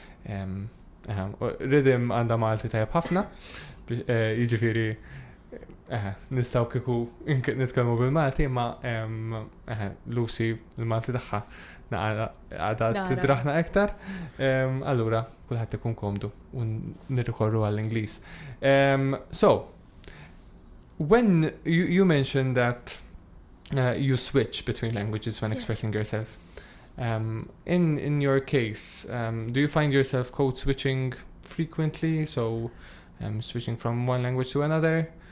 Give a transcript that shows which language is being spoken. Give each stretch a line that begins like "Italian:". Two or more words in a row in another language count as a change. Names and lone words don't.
Maltese: Rhythm għandha Malti tajjeb ħafna, jiġifieri nistgħu kieku nitkellmu bil-Malti, ma Lucy il-Malti tagħha għadha tidraħna iktar. Allura kulħadd ikun komdu u nirrikorru għall-Ingliż.
English: So, when you mentioned that you switch between languages when expressing yourself. In your case, do you find yourself code switching frequently? So, switching from one language to another?